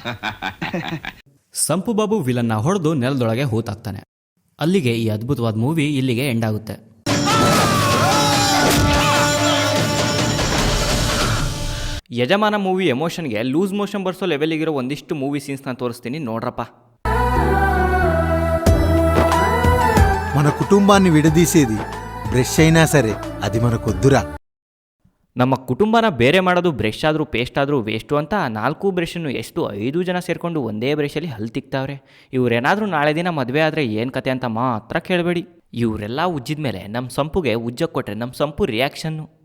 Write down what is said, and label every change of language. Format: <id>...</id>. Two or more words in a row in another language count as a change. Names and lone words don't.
<kn>ಸಂಪು ಬಾಬು ವಿಲನ್ನ ಹೊಡೆದು ನೆಲದೊಳಗೆ ಹೂತಾಕ್ತಾನೆ. ಅಲ್ಲಿಗೆ ಈ ಅದ್ಭುತವಾದ ಮೂವಿ ಇಲ್ಲಿಗೆ ಎಂಡ್ ಆಗುತ್ತೆ. ಯಜಮಾನ ಮೂವಿ ಎಮೋಷನ್ಗೆ</kn> <en>loose motion</en> <kn>ಬರ್ಸೋ ಲೆವೆಲ್ಗಿರೋ ಒಂದಿಷ್ಟು</kn> <en>movie scenes</en> <kn>ತೋರಿಸ್ತೀನಿ ನೋಡ್ರಪ್ಪ.</kn> <te>మన కుటుంబాన్ని విడదీసేది బ్రష్ అయినా సరే అది మనకొద్దురా.</te> <kn>ನಮ್ಮ ಕುಟುಂಬನ ಬೇರೆ ಮಾಡೋದು ಬ್ರಷ್ ಆದರೂ ಪೇಸ್ಟ್ ಆದರೂ ವೇಸ್ಟು ಅಂತ 4 ಬ್ರಷನ್ನು ಎಷ್ಟು 5 ಜನ ಸೇರಿಕೊಂಡು ಒಂದೇ ಬ್ರಷಲ್ಲಿ ಹಲ್ಲು ತಿಕ್ತಾವ್ರೆ. ಇವರೇನಾದರೂ ನಾಳೆ ದಿನ ಮದುವೆ ಆದರೆ ಏನು ಕತೆ ಅಂತ ಮಾತ್ರ ಕೇಳಬೇಡಿ. ಇವರೆಲ್ಲ ಉಜ್ಜಿದ ಮೇಲೆ ನಮ್ಮ ಸಂಪುಗೆ ಉಜ್ಜಕ್ಕೆ ಕೊಟ್ಟರೆ ನಮ್ಮ ಸಂಪು ರಿಯಾಕ್ಷನ್ನು.</kn>